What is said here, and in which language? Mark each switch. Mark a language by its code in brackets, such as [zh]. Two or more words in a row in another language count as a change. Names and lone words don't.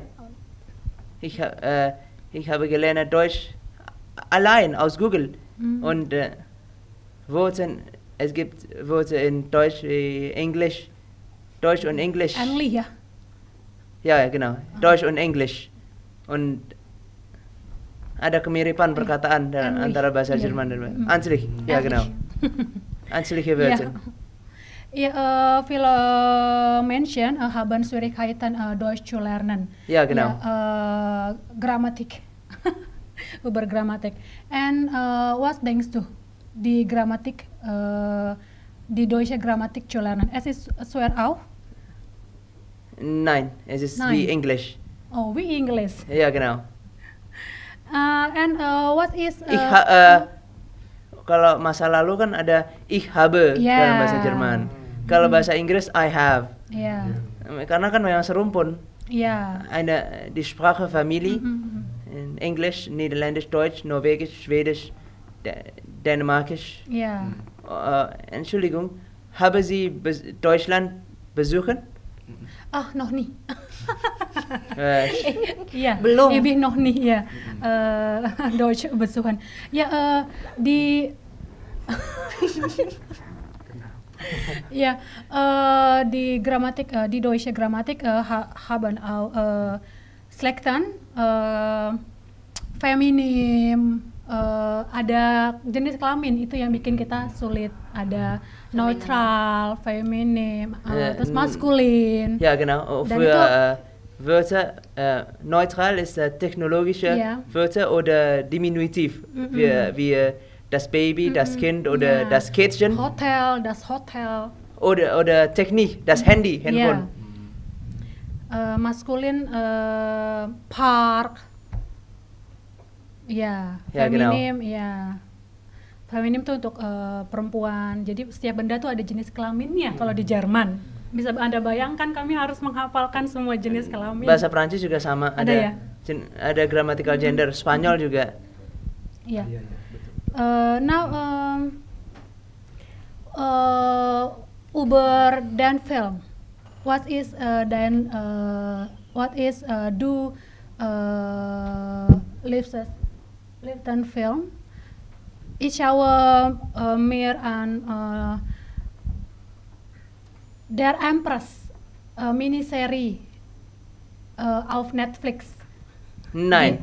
[de] Ich habe gelernt Deutsch allein aus Google. Und Worte, es gibt Worte in Deutsch wie Englisch, Deutsch und Englisch. Ähnlich, ja. Ja, genau. Deutsch und Englisch. [id] Und ada kemiripan perkataan antara bahasa Iya. Jerman dan Anslich. Ya, [de] genau. Ansliche Wörter. Ja, viele Menschen haben Schwierigkeiten, Deutsch zu lernen. Ja, genau. Ja, Grammatik. Über Grammatik. Und was denkst du? Die Grammatik die deutsche Grammatik zu lernen. Es ist schwer auch. Nein, es ist Nein. wie Englisch. Oh, wie English. Ja, genau. [en] And what is [id] Kalau masa lalu kan ada [de] ich habe [en] Yeah. [id] dalam bahasa Jerman. Kalau bahasa Inggris [en] I have. yeah, [id] Karena kan memang serumpun. [en] yeah. [de] Die Sprache Familie Mhm. in Englisch, Niederländisch, Deutsch, Norwegisch, Schwedisch, Dänemarkisch. [en] Yeah. [de] Entschuldigung, haben Sie Deutschland besuchen? Ach, noch nie. Äh, Ja, [id] Belum. [de] Ich bin noch nie ja Deutsch besuchen. Ja, die ja, die Grammatik, die deutsche Grammatik haben auch Selektan, [id] feminim, ada jenis kelamin itu yang bikin kita sulit. Ada neutral, feminim, terus maskulin. [de] ja, genau. [id] Dan [de] Für [id] itu- [de] Wörter, neutral ist technologische Ja. Wörter oder Diminutiv. Wie das Baby, das Kind oder Ja. das Kätzchen. Hotel, das Hotel. Oder Technik, das Handy, Handphone. Maskulin park. [id] Ya, [de] Ya, genau. [id] feminim ya. Feminim tuh untuk perempuan. Jadi setiap benda tuh ada jenis kelaminnya kalau di Jerman. Bisa Anda bayangkan kami harus menghafalkan semua jenis kelamin. Bahasa Prancis juga sama, Ada ya? ada [en] grammatical gender. [id] Spanyol juga. Ya. [de] Now über den Film. [en] What is do Liften Film? [de] Ich schaue mehr an Der Empress Miniserie auf Netflix. Nein.